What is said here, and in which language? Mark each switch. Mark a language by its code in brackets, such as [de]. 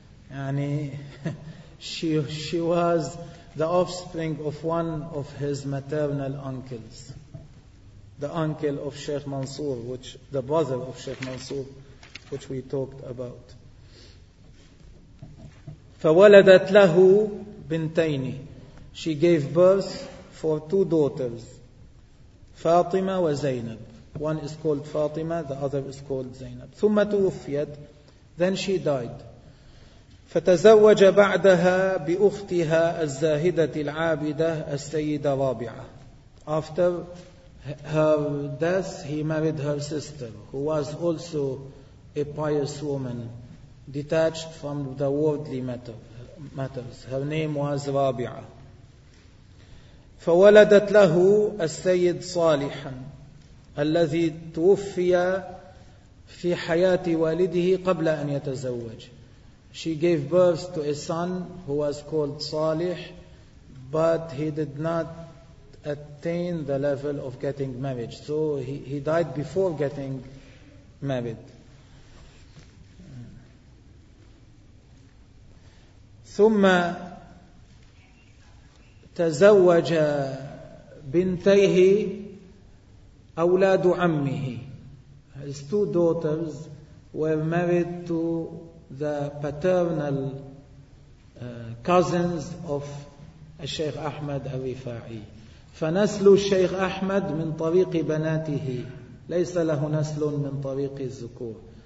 [en] يعني she was the offspring of one of his maternal uncles, the uncle of Sheikh Mansour, which the brother of Sheikh Mansour, which we talked about. [ar] فولدت له بنتين. [en] She gave birth for two daughters, Fatima and Zainab. One is called Fatima, the other is called Zainab. [ar] ثم توفيت. [en] Then she died. [ar] فتزوج بعدها بأختها الزاهدة العابدة السيدة رابعة. [en] After her death, he married her sister, who was also a pious woman, detached from the worldly matters. Her name was رابعة. [ar] فولدت له السيد صالحا الذي توفي في حياة والده قبل أن يتزوج. [en] She gave birth to a son who was called Salih, but he did not attain the level of getting married. So he died before getting married. [ar] ثم تزوج بنتيه أولاد عمه. [en] His two daughters were married to the paternal cousins of Sheikh Ahmad al-Rifa'i. [ar] فنسل الشيخ أحمد من طريق بناته ليس له نسل من طريق الذكور.